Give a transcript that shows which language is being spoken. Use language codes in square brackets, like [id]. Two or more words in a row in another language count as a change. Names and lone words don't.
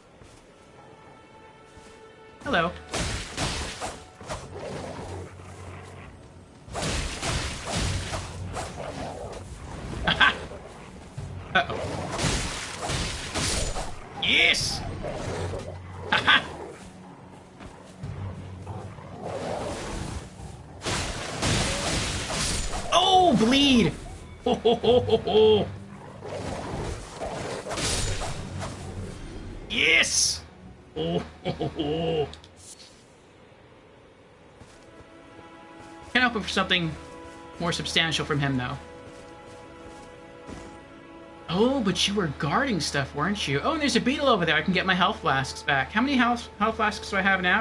[en] Hello. Aha! Uh-oh. Yes! Aha! Oh, bleed! Ho, ho, ho, ho, ho. Yes! Oh, ho, ho, ho. Can't help it for something more substantial from him, though. Oh, but you were guarding stuff, weren't you? Oh, and there's a beetle over there. I can get my health flasks back. How many health flasks do I have now?